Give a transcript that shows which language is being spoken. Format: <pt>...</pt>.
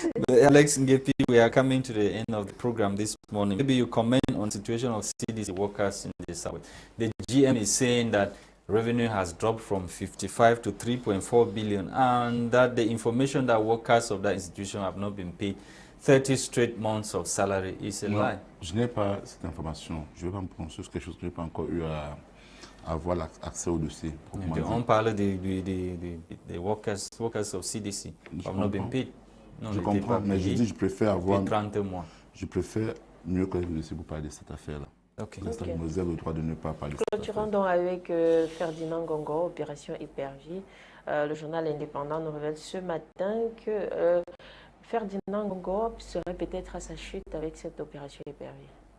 <en>But Alex Ngeupi, we are coming to the end of the program this morning. Maybe you comment on the situation of CDC workers in the South. The GM is saying that revenue has dropped from 55 to 3.4 billion and that the information that workers of that institution have not been paid 30 straight months of salary is a lie.</en> <fr>Je n'ai pas cette information. Je ne vais pas me prononcer sur quelque chose que je n'ai pas encore eu à avoir accès au dossier. On parle des</fr> <en>workers of CDC</en> <fr>qui</fr> <en>have not been paid.</en> <fr>Non, je comprends, mais je dis je préfère avoir 30 mois. Je préfère mieux connaître le dossier pour parler de cette affaire-là.</fr> <en>Okay.</en> <fr>Je me réserve le droit de ne pas parler de cette affaire. Donc avec Ferdinand Ngongo, opération Hyper-Vie, le journal indépendant nous révèle ce matin que Ferdinand Ngongo serait peut-être à sa chute avec cette opération Hyper-Vie.</fr>